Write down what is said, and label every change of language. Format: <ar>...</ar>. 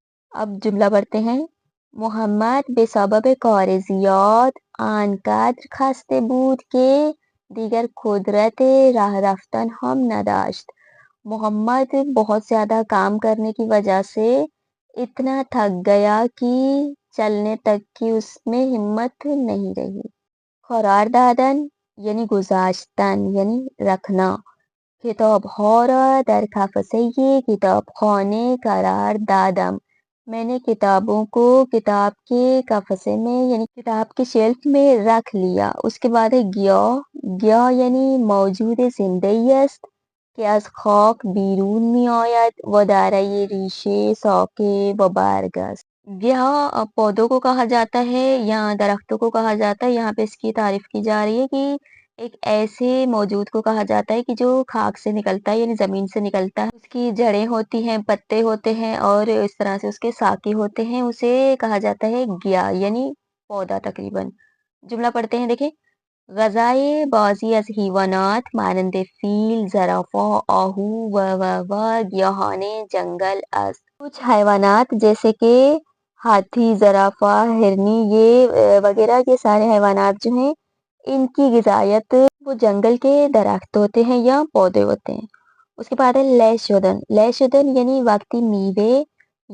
<ur>اب جملہ پڑھتے ہیں.</ur> <fa>محمد به سبب کار زیاد آنقدر خسته بود که دیگر قدرت راه رفتن هم نداشت.</fa> <ur>محمد بہت زیادہ کام کرنے کی وجہ سے اتنا تھک گیا کہ چلنے تک کی اس میں ہمت نہیں رہی.</ur> <fa>قرار دادن یعنی گذاشتن یعنی رکھنا. کتاب ها را در قفسه کتابخانه قرار دادم.</fa> <ur>میں نے کتابوں کو کتاب کے قفسے میں یعنی کتاب کے شیلف میں رکھ لیا. اس کے بعد ہے گیاه.</ur> <fa>گیاه یعنی موجود زندگی است که از خاک بیرون می آید و دارای ریشه ساکه و برگ است.</fa> <ur>گیاه پودوں کو کہا جاتا ہے یا درختوں کو کہا جاتا ہے. یہاں پہ اس کی تعریف کی جا رہی ہے کہ ایک ایسے موجود کو کہا جاتا ہے کہ جو خاک سے نکلتا ہے یعنی زمین سے نکلتا ہے. اس کی جڑیں ہوتی ہیں، پتے ہوتے ہیں اور اس طرح سے اس کے ساقے ہوتے ہیں. اسے کہا جاتا ہے گیا یعنی پودا تقریباً. جملہ پڑھتے ہیں دیکھیں.</ur> <fa>غذائے بعضی از حیوانات مانند فیل، زرافہ، آہو و گیاهان جنگل است.</fa> <ur>کچھ حیوانات جیسے کہ ہاتھی، زرافہ، ہرنی یہ وغیرہ یہ سارے حیوانات جو ہیں ان کی غذائیت وہ جنگل کے درخت ہوتے ہیں یا پودے ہوتے ہیں. اس کے بعد ہے</ur> <fa>لے شدن. لے شدن یعنی وقتی میوے</fa>